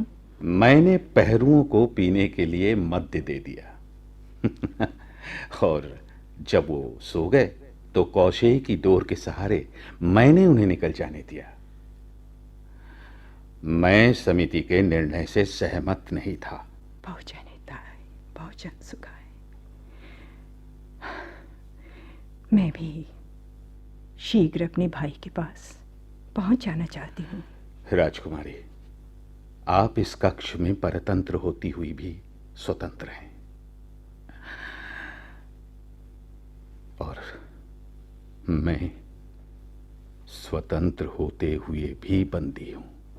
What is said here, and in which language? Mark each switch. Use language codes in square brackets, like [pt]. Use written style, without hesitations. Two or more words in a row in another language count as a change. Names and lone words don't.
[hi] मैंने पहरुओं को पीने के लिए मद्य दे दिया और जब वो सो गए तो कौशेय की डोर के सहारे मैंने उन्हें निकल जाने दिया। मैं समिति के निर्णय से सहमत नहीं था। [sa] बहुजन हिताय बहुजन सुखाय। [hi] मैं भी शीघ्र अपने भाई के पास पहुंच जाना चाहती हूँ। राजकुमारी, आप इस कक्ष में परतंत्र होती हुई भी स्वतंत्र हैं, और मैं स्वतंत्र होते हुए भी बंदी हूं।